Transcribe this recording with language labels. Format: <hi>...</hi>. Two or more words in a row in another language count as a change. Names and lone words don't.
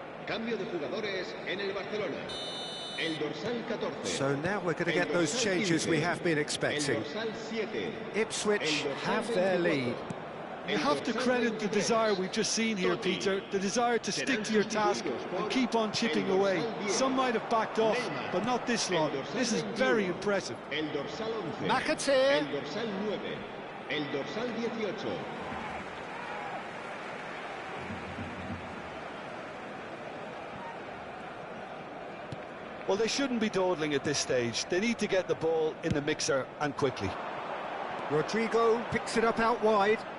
<es>Cambio de jugadores en el Barcelona. El dorsal 14.</es> <en>So now we're going to get those changes we have been expecting.</en> <es>El dorsal 7.</es> <en>Ipswich have their lead. You have to credit the desire we've just seen here, Peter, the desire to stick to your task and keep on chipping away. Some might have backed off, but not this lot. This is very impressive.</en> <es>El dorsal 11. McAteer. El dorsal 9. El dorsal 18.</es> <en>Well, they shouldn't be dawdling at this stage. They need to get the ball in the mixer and quickly. Rodrigo picks it up out wide.</en>